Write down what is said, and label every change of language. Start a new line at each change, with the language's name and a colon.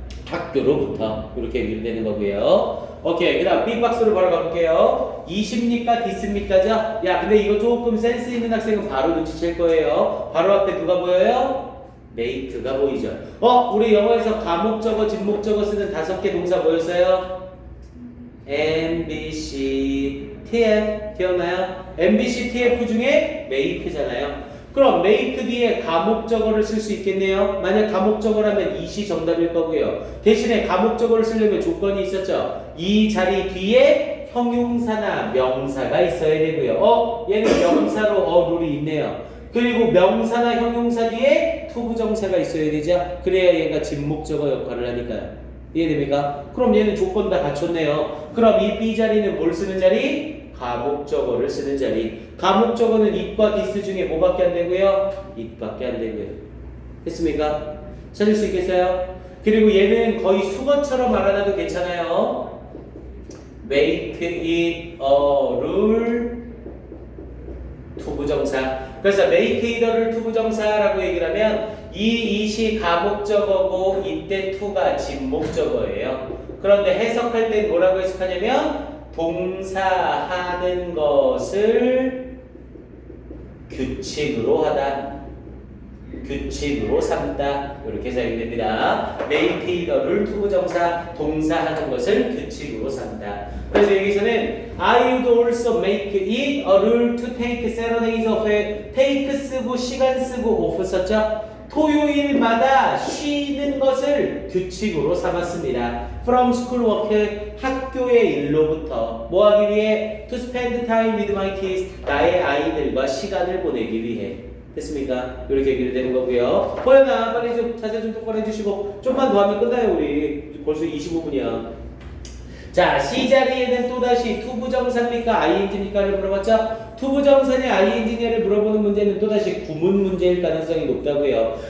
Korean: 학교로부터. 이렇게 연결되는 거고요. 오케이. 그 다음 B박스로 바로 가볼게요. 이십니까? 디스입니까죠? 야, 근데 이거 조금 센스 있는 학생은 바로 눈치챌 거예요. 바로 앞에 누가 보여요? make가 보이죠? 우리 영어에서 가목적어, 진목적어 쓰는 5개 동사 뭐였어요? MBC, TF 기억나요? MBC, TF 중에 make잖아요. 그럼 make 뒤에 가목적어를 쓸 수 있겠네요. 만약 가목적어라면 이시 정답일 거고요. 대신에 가목적어를 쓰려면 조건이 있었죠. 이 자리 뒤에 형용사나 명사가 있어야 되고요. 얘는 명사로 룰이 있네요. 그리고 명사나 형용사 뒤에 투부정사가 있어야 되죠. 그래야 얘가 진목적어 역할을 하니까요. 이해됩니까? 그럼 얘는 조건 다 갖췄네요. 그럼 이 B 자리는 뭘 쓰는 자리? 가목적어를 쓰는 자리. 가목적어는 it과 this 중에 뭐밖에 안 되고요? it밖에 안 되고요. 됐습니까? 찾을 수 있겠어요? 그리고 얘는 거의 수거처럼 알아놔도 괜찮아요.
English: make it a rule 투부정사.
Korean: 그래서
English: make it a rule
Korean: 투부정사라고 얘기를 하면 이 it이 가목적어고 이때 to가 진목적어예요. 그런데 해석할 땐 뭐라고 해석하냐면 동사 하는 것을 규칙으로 하다. 규칙으로 삼다. 이렇게 사용이 됩니다.
English: make it a rule
Korean: 투부정사 동사 하는 것을 규칙으로 삼다.
English: 그래서 여기서는 I would also make it a rule to take Saturdays off.
Korean: take 쓰고 시간 쓰고 off 썼죠? 토요일마다 쉬는 것을 규칙으로 삼았습니다.
English: From school work,
Korean: 학교의 일로부터 뭐 하기 위해?
English: To spend time with my kids,
Korean: 나의 아이들과 시간을 보내기 위해. 됐습니까? 이렇게 얘기를 되는 거고요. 호연아, 빨리 좀 자세 좀 똑바로 해주시고 좀만 더 하면 끝나요. 우리 벌써 25분이야. 자, C 자리에는 또다시 투부정사입니까? ing입니까를 물어봤죠? 투부정사냐 ing냐를 물어보는 문제는 또다시 구문 문제일 가능성이 높다고요.